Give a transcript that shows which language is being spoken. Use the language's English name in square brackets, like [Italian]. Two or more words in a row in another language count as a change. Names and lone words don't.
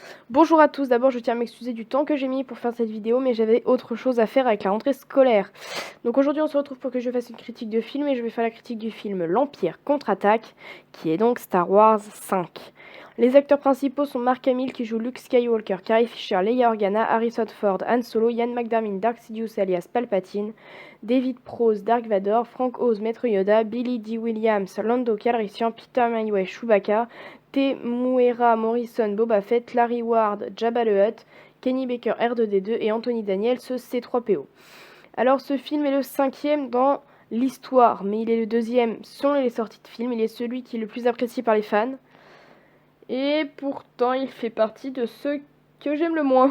[French] Bonjour à tous, d'abord je tiens à m'excuser du temps que j'ai mis pour faire cette vidéo, mais j'avais autre chose à faire avec la rentrée scolaire. Donc aujourd'hui on se retrouve pour que je fasse une critique de film, et je vais faire la critique du film L'Empire contre-attaque, qui est donc Star Wars 5. Les acteurs principaux sont Mark Hamill qui joue Luke Skywalker, Carrie Fisher, Leia Organa, Harrison Ford, Han Solo, Ian McDiarmid, Darth Sidious alias Palpatine, David Prowse, Dark Vador, Frank Oz, Maître Yoda, Billy Dee Williams, Lando Calrissian, Peter Mayhew, Chewbacca, Temuera Morrison, Boba Fett, Larry Ward, Jabba the Hutt, Kenny Baker R2D2 et Anthony Daniels C3PO. Alors ce film est le 5e dans l'histoire, mais il est le 2e selon les sorties de films. Il est celui qui est le plus apprécié par les fans. Et pourtant il fait partie de ceux que j'aime le moins.